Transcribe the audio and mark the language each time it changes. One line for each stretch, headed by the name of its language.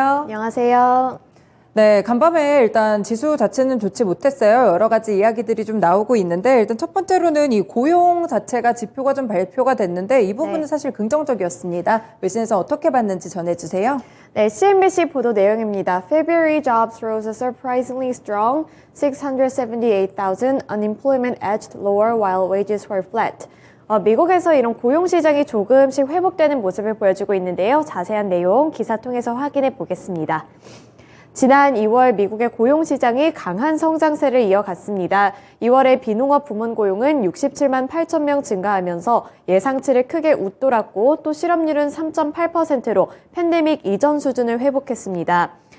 Korean: 안녕하세요. 네, 간밤에 일단 지수 자체는 좋지 못했어요. 여러 가지 이야기들이 좀 나오고 있는데 일단 첫 번째로는 이 고용 자체가 지표가 좀 발표가 됐는데 이 부분은 사실 긍정적이었습니다. 외신에서 어떻게 봤는지 전해주세요. 네, CNBC 보도 내용입니다.
English: February jobs rose surprisingly strong, 678,000. Unemployment edged lower while wages were flat.
Korean: 미국에서 이런 고용 시장이 조금씩 회복되는 모습을 보여주고 있는데요. 자세한 내용 기사 통해서 확인해 보겠습니다. 지난 2월 미국의 고용 시장이 강한 성장세를 이어갔습니다. 2월에 비농업 부문 고용은 67만 8천 명 증가하면서 예상치를 크게 웃돌았고 또 실업률은 3.8%로 팬데믹 이전 수준을 회복했습니다.